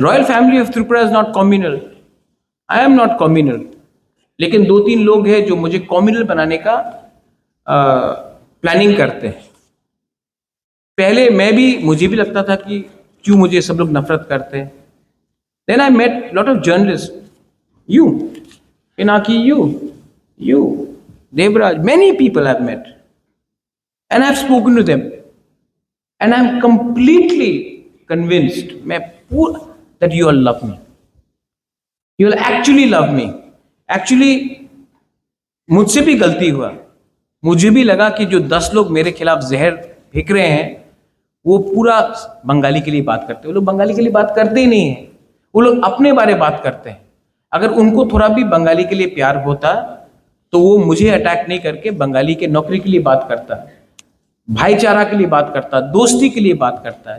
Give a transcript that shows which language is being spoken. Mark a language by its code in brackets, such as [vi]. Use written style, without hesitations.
[en] royal family of Tripura is not communal, [hi] I am not communal, लेकिन 2-3 लोग हैं जो मुझे कम्युनल बनाने का प्लानिंग करते हैं। पहले मुझे भी लगता था कि क्यों मुझे सब लोग नफरत करते हैं। [en] Then I met lot of journalist, you Pinaki, you Devraj, many people I've met and I've spoken to them and I'm completely convinced that you all love me, you will actually love me. [hi] Actually मुझसे भी गलती हुआ, मुझे भी लगा कि जो 10 लोग मेरे खिलाफ जहर फेंक रहे हैं वो पूरा बंगाली के लिए बात करते हैं। वो लोग बंगाली के लिए बात करते ही नहीं है, वो लोग अपने बारे बात करते हैं। अगर उनको थोड़ा भी बंगाली के लिए प्यार होता तो वो मुझे अटैक नहीं करके बंगाली के नौकरी के लिए बात करता, भाईचारा के लिए बात करता, दोस्ती के लिए बात करता।